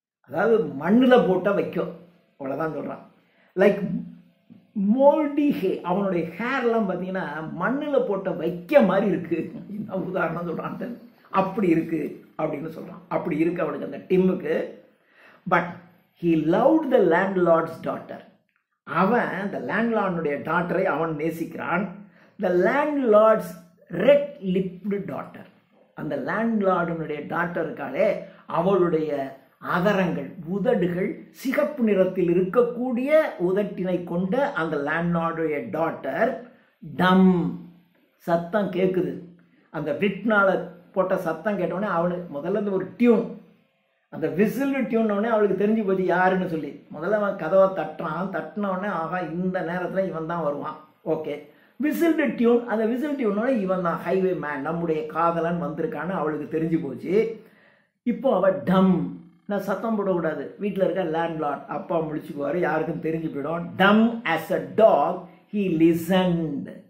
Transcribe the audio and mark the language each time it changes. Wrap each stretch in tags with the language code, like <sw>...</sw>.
<ta>அதாவது மண்ணில் போட்டால் வைக்கும், அவ்வளோதான் சொல்கிறான்.</ta> <en>like mouldy hay,</en> <ta>அவனுடைய ஹேர்லாம் பார்த்தீங்கன்னா மண்ணில் போட்ட வைக்க மாதிரி இருக்குது. என்ன உதாரணம் சொல்கிறான், அப்படி இருக்கு அப்படின்னு சொல்றான். அப்படி இருக்கு அவனுக்கு அந்த டிம்முக்கு. But</ta> <en>he loved the landlord's daughter.</en> <ta>அவன் அந்த லேண்ட்லார்டுடைய டாட்டரை அவன் நேசிக்கிறான்.</ta> <en>the landlord's red-lipped daughter.</en> <ta>அந்த லேண்ட்லார்டுடைய டாட்டருக்காலே அவளுடைய அதரங்கள், உதடுகள் சிகப்பு நிறத்தில் இருக்கக்கூடிய உதட்டினை கொண்ட அந்த லேண்ட்லார்டுடைய டாட்டர் டம். சத்தம் கேட்குது. அந்த விட்னால போட்ட சத்தம் கேட்டவுடனே அவளுக்கு முதல்ல இந்த ஒரு டியூன், அந்த விசில் டியூன்னொடனே அவளுக்கு தெரிஞ்சு போச்சு யாருன்னு சொல்லி. முதல்ல அவன் கதவை தட்டினவுடனே ஆகா இந்த நேரத்தில் இவன் தான் வருவான். Okay, விசில்டு tune. அந்த விசில் டியூனோட இவன் தான் ஹைவே மேன், நம்முடைய காதலன் வந்திருக்கான்னு அவளுக்கு தெரிஞ்சு போச்சு. இப்போ அவள் டம். நான் சத்தம் போடக்கூடாது, வீட்டில் இருக்க லேண்ட்லார்ட் அப்பா முடிச்சுக்குவார், யாருக்கும் தெரிஞ்சு போயிடும்.</ta> <en>Dumb as a dog he listened.</en>